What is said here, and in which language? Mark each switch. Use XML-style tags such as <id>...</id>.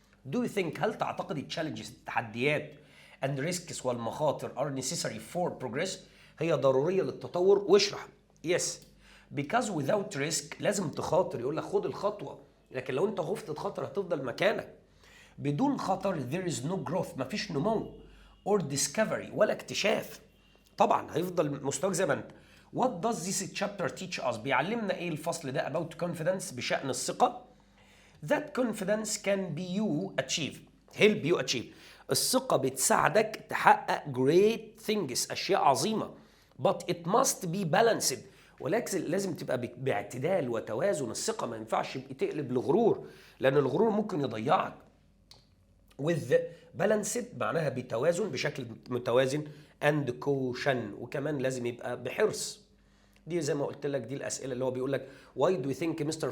<en>Do you think</en> <ar>هل تعتقد التشالنجز التحديات</ar> <en>and risks</en> <ar>والمخاطر</ar> <en>are necessary for progress</en> <ar>هي ضرورية للتطور؟ واشرح.</ar> <en>Yes because without risk</en> <ar>لازم تخاطر، يقول لك خد الخطوة، لكن لو انت خفت تخاطر هتفضل مكانك. بدون خطر</ar> <en>there is no growth</en> <ar>مفيش نمو</ar> <en>or discovery</en> <ar>ولا اكتشاف، طبعا هيفضل مستواك زي ما انت.</ar> <en>What does this chapter teach us</en> <ar>بيعلمنا ايه الفصل ده</ar> <en>about confidence</en> <ar>بشأن الثقة؟</ar> <en>That confidence can be you achieve help you achieve</en> <ar>الثقة بتساعدك تحقق</ar> <en>great things</en> <ar>أشياء عظيمة</ar> <en>but it must be balanced</en> <ar>ولكن لازم تبقى باعتدال وتوازن. الثقة ما ينفعش تقلب لغرور لأن الغرور ممكن يضيعك.</ar> <en>with balanced</en> <ar>معناها بتوازن بشكل متوازن</ar> <en>and caution</en> <ar>وكمان لازم يبقى بحرص. دي زي ما قلت لك دي الاسئله اللي هو بيقول لك</ar> <en>why do you think Mr.</en>